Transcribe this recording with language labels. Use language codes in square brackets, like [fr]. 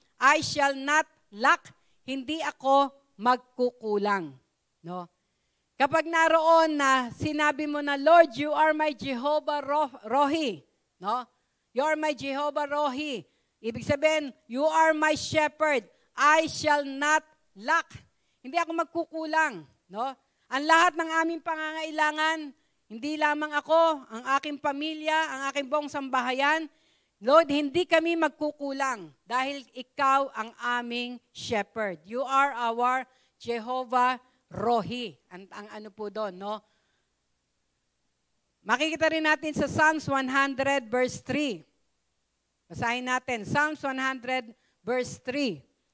[en] I shall not lack, [tl] hindi ako magkukulang, [en] no? [tl] Kapag naroon na sinabi mo na, [en] Lord, you are my Jehovah Rohi, [tl] no? [en] You are my Jehovah Rohi. [tl] Ibig sabihin, [en] you are my shepherd. I shall not lack. [tl] Hindi ako magkukulang, no? Ang lahat ng aming pangangailangan, hindi lamang ako, ang aking pamilya, ang aking buong sambahayan, Lord, hindi kami magkukulang dahil ikaw ang aming shepherd. [en] You are our Jehovah Rohi. [tl] Ang ano po doon, no? Makikita rin natin sa Psalms 100 verse 3. Basahin natin. [en] Psalms 100 verse 3.